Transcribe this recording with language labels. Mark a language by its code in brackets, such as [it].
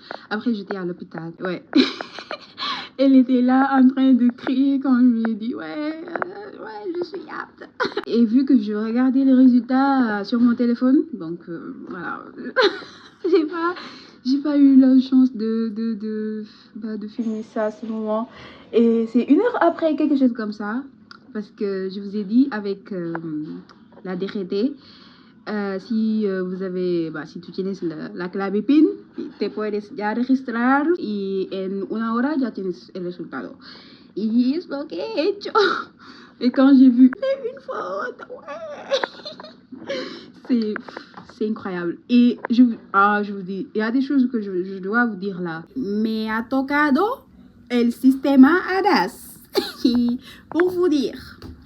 [fr] Après, j'étais à l'hôpital, ouais. Elle était là en train de crier quand je lui ai dit ouais, je suis apte. Et vu que je regardais les résultats sur mon téléphone, donc voilà, j'ai pas eu la chance de filmer ça à ce moment. Et c'est 1 heure après, quelque chose comme ça. Parce que je vous ai dit, avec la DGT, [es] si tú tienes la clave PIN, te puedes ya registrar y en 1 hora ya tienes el resultado. Y es lo que he hecho. [fr] Et quand j'ai vu une faute, ouais, c'est incroyable. Et je vous dis, il y a des choses que je dois vous dire là. [es] Me ha tocado el sistema ADAS. [fr] Pour vous dire.